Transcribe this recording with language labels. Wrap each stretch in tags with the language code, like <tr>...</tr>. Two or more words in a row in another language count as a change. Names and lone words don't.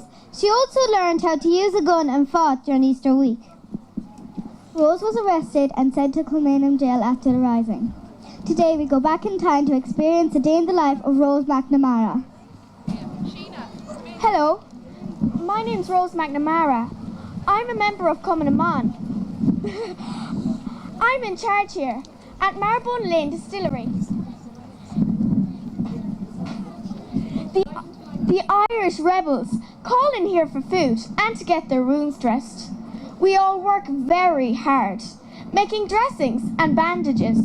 <en>She also learned how to use a gun and fought during Easter week. Rose was arrested and sent to Kilmainham jail after the rising. Today we go back in time to experience a day in the life of Rose McNamara. Hello, my name's Rose McNamara. I'm a member of Cumann na mBan. I'm in charge here at Marbone Lane Distillery. The Irish rebels call in here for food and to get their wounds dressed. We all work very hard, making dressings and bandages.</en>